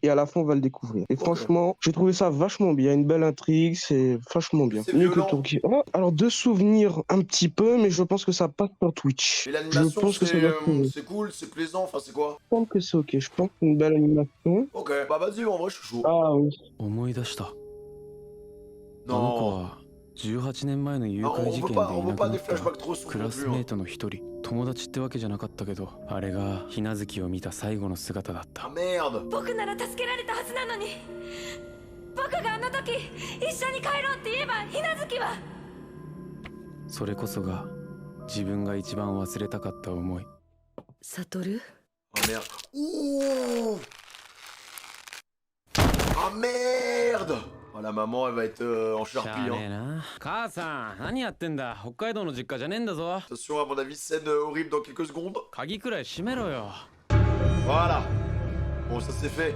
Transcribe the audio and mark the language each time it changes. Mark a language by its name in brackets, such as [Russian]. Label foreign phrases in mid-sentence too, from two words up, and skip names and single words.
[French] Et à la fin, on va le découvrir. Et franchement, j'ai trouvé ça vachement bien. Une belle intrigue, c'est vachement bien. C'est Mieux que violent. Tokyo. Oh, alors, de souvenirs un petit peu, mais je pense que ça passe sur Twitch. Et Je l'animation, pense que ça va trouver. c'est cool, c'est plaisant, enfin, c'est quoi? Je pense que c'est ok. Je pense que c'est une belle animation. Ok. Bah, vas-y, en vrai, je suis chaud. Ah oui. [Japanese] 思い出したあの子 [French] Non. [Japanese] は18年前の誘 [French] Ah, [Japanese] 拐 [French] on [Japanese] 事 [French] veut [Japanese] 件 [French] pas, [Japanese] で [French] on [Japanese] い [French] veut [Japanese] なく [French] pas [Japanese] な [French] des [Japanese] った [French] flashbacks trop [Japanese] ク [French] sombres [Japanese] ラ [French] non [Japanese] ス [French] plus. [Japanese] メ [French] Hein. [Japanese] ートの一人友達ってわけじゃなかったけどあれが日無月を見た最後の姿だっ [French] Ah [Japanese] た [French] merde. [Japanese] 僕なら助けられたはずなのに。僕があの時一緒に帰ろうって言えばひなずきは。それこそが自分が一番忘れたかった思いサトル、 [French] Oh merde. Ouh. Ah merde. Oh la maman elle va être en charpie hein. Attention à mon avis scène horrible dans quelques secondes. Voilà. Bon ça c'est fait.